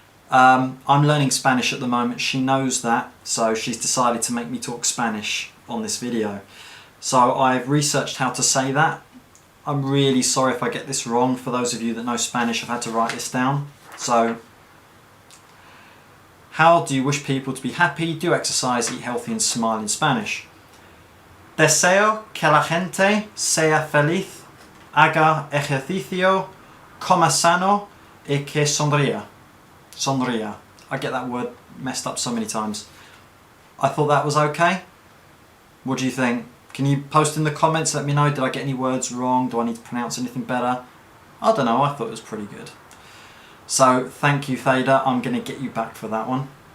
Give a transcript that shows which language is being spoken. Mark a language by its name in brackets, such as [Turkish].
[English] I'm learning Spanish at the moment. She knows that, so she's decided to make me talk Spanish on this video. So I've researched how to say that. I'm really sorry if I get this wrong. For those of you that know Spanish, I've had to write this down. So, how do you wish people to be happy, do exercise, eat healthy and smile in Spanish? [Spanish] Deseo que la gente sea feliz, haga ejercicio, coma sano y que sonría. Sonría. [English] I get that word messed up so many times. I thought that was okay. What do you think? Can you post in the comments, let me know, did I get any words wrong? Do I need to pronounce anything better? I don't know, I thought it was pretty good. So thank you, Theda, I'm going to get you back for that one.